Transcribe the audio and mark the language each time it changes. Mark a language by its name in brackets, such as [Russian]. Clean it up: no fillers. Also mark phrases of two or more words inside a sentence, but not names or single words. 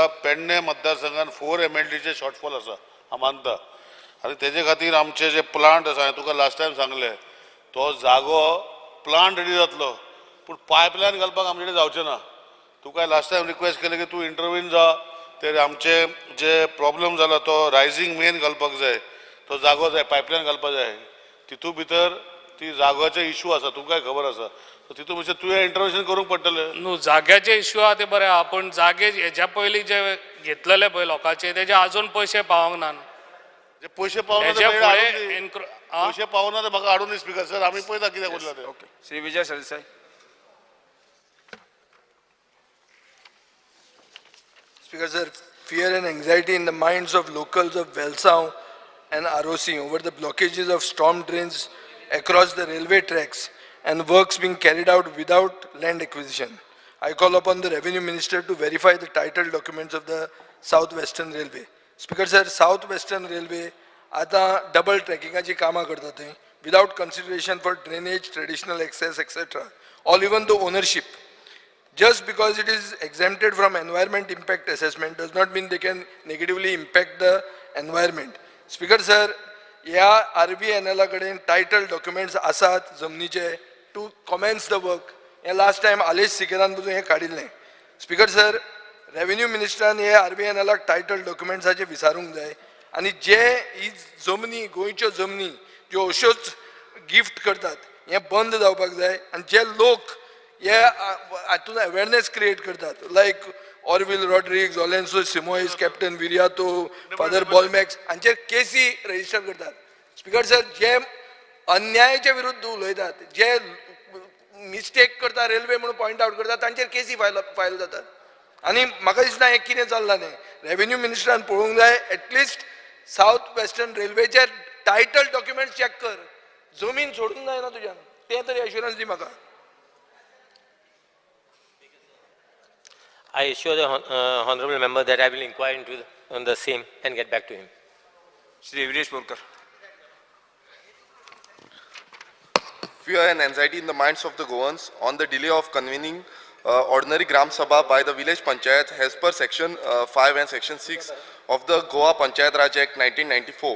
[Gowli] पेडणे मतदारसंघान 4 MLDचे शॉर्टफॉल आसा हांव मानता आनी तेजे खातीर आमचे जे प्लांट आसा हांवें तुका [English] last time [Gowli] सांगलें तो जागो [English] plant ready [Gowli] जातलो पूण पायपलायन घालपाक आमचे कडेन जावचें ना तुका [English] last time [Gowli] रिक्वेस्ट केलें की तूं इंटरव्यून जा ते आमचे जे प्रॉब्लम जाला तो [English] rising main [Gowli] घालपाक जाय तो जागो जाय पायपलायन घालपाक जाय तितू भितर ती जागोचे इशू आसा तुमकांय खबर आसा तितू भितर तुवें इंटरव्हेन्शन करूंक पडटलें न्हू जाग्याचे इश्यू आहा ते बरें आहा पूण जागे हेज्या पयलीं जे घेतलेले पळय लोकांचे तेजे आजून पयशे पावोंक ना जे पयशे पावना पयशे पावना ते म्हाका हाडून दी [English] speaker sir [Gowli] आमी पळयता कित्याक उरला ते ओके श्री विजय सरदेसाय [English] Speaker, sir, fear and anxiety in the minds of locals of Velsav and ROC over the blockages of storm drains across the railway tracks and works being carried out without land acquisition. I call upon the Revenue Minister to verify the title documents of the South-Western Railway. Speaker, sir, South-Western Railway आता double tracking [Gowli] कामा करतात [English] without consideration for drainage, traditional access, etc. or even the ownership. Just because it is exempted from environment impact assessment does not mean they can negatively impact the environment. Speaker sir, या RVNL कडेन title documents [Gowli] आसात जमनीचे [English] to commence the work. [Gowli] हे [English] last time [Gowli] आलेश सिकेरान पासून हे काडिल्लें. [English] Speaker sir, [Gowli] Revenue Ministran हे RVNL [English] title documents [Gowli] विचारूंक जाय आनी जे ही जमनी गोंयच्यो जमनी ज्यो अश्योच गिफ्ट करतात हे बंद जावपाक जाय आनी जे लोक हातून [English] awareness create [Gowli] करतात लायक ऑरविल रॉड्रिग्स ऑलेन्सो सिमोइस कॅप्टन विरियातो फादर बॉलमॅक्स हांचेर केसी रजिस्टर करतात [English] speaker sir [Gowli] जे अन्यायाच्या विरुद्ध उलयतात जे मिस्टेक करता रेल्वे म्हणून [English] point out [Gowli] करता तांचेर केसी फायल जातात आनी म्हाका दिसना हें कितें चल्लां न्ही रेव्हेन्यू मिनिस्टरान पळोवंक जाय एटलिस्ट सावथ वेस्टर्न रेल्वेचे [English] title document check [Gowli] कर जमीन सोडूंक जायना तुज्यान तें तरी एश्युरन्स दी म्हाका. [English] I assure the honorable member that I will inquire into on the same and get back to him. Shri Viresh Borkar. Fear and anxiety in the minds of the Goans on the delay of convening ordinary Gram Sabha by the village panchayat as per section 5 and section 6 of the Goa Panchayat Raj Act 1994.